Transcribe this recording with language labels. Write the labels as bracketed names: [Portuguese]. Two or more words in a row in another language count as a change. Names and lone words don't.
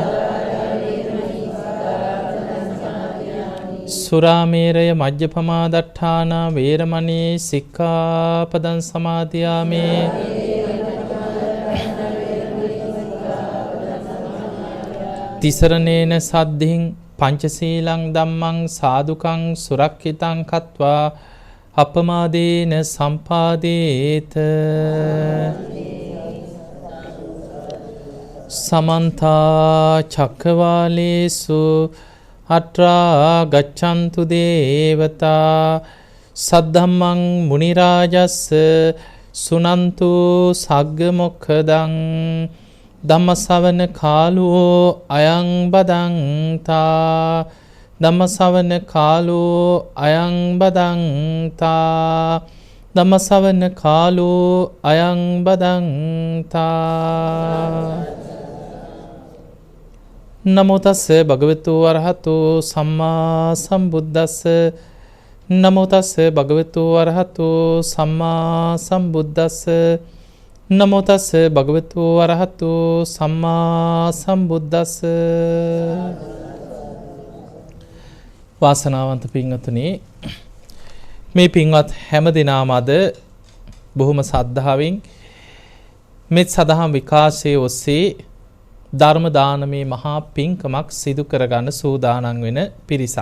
[Pali] සුරාමේරය මජ්ජපමා දට්ඨානා වේරමණී සික්ඛාපදං සමාදියාමි තිසරණේන සද්ධින් පංචශීලං ධම්මං සාදුකං සුරක්ඛිතං කତ୍වා අපමාදේන සම්පාදේත සමන්තා චක්කවාලේසු අත්‍රා ගච්ඡන්තු දේවතා සද්ධම්මං මුනි රාජස්ස සුනන්තු සග්ග මොක්ඛදං ධම්මසවන කාලෝ අයං බදන්තා ධම්මසවන කාලෝ අයං බදන්තා ධම්මසවන කාලෝ අයං බදන්තා නමෝ තස්ස භගවතු වරහතු සම්මා සම්බුද්දස්ස නමෝ තස්ස භගවතු වරහතු සම්මා සම්බුද්දස්ස නමෝ තස්ස භගවතු වරහතු සම්මා සම්බුද්දස්ස. [Sinhala] වාසනාවන්ත පින්වතුනි, මේ පින්වත් හැම දිනම අද බොහොම සද්ධාවෙන් මෙත් සදහම් විකාශයේ ඔස්සේ ධර්ම දානමේ මහා පින්කමක් සිදු කරගන්න සූදානම් වෙන පිරිසක්.